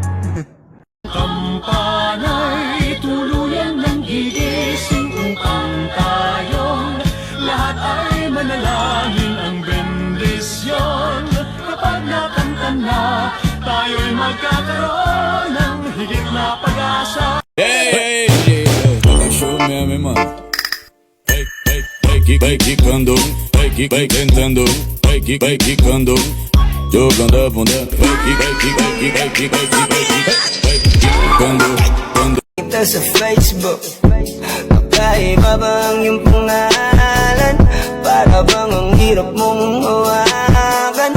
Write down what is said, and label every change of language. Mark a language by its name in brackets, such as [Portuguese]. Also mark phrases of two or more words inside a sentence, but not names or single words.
[Filipino] Kampanay, tuluyan ng gigising upang tayong lahat ay manalangin ang bendisyon. Kapag nakanta na, tayo'y magkakaroon ng higit na pag-asa. [English] Hey, hey, hey, show me, mano. [Portuguese] Vai quicando, vai tentando, vai quicando, jogando a bunda, vai quicando, quando. [Filipino] Ito sa Facebook, magkaiba ba ang iyong pangalan? Para bang ang hirap mong hawakan?